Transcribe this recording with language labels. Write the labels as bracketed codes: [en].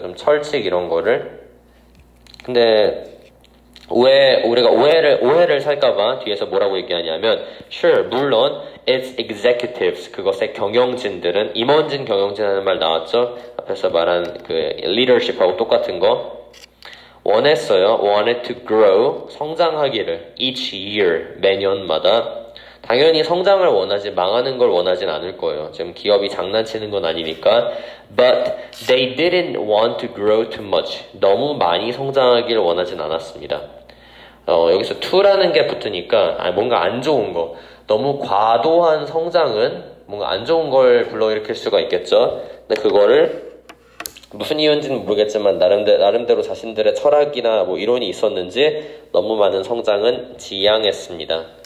[ko] 좀 철칙 이런 거를. 근데 우리가 오해를 살까봐 뒤에서 뭐라고 얘기하냐면 [en] sure, [ko] 물론 [en] its executives, [ko] 그것의 경영진들은 임원진 경영진하는 말 나왔죠? 앞에서 말한 그 leadership하고 똑같은 거 원했어요. [en] wanted to grow, [ko] 성장하기를 [en] each year, [ko] 매년마다. 당연히 성장을 원하지 망하는 걸 원하진 않을 거예요. 지금 기업이 장난치는 건 아니니까. [en] But they didn't want to grow too much. [ko] 너무 많이 성장하기를 원하진 않았습니다. 여기서 to라는 게 붙으니까 뭔가 안 좋은 거. 너무 과도한 성장은 뭔가 안 좋은 걸 불러일으킬 수가 있겠죠. 근데 그거를 무슨 이유인지는 모르겠지만 나름대로 자신들의 철학이나 뭐 이론이 있었는지 너무 많은 성장은 지양했습니다.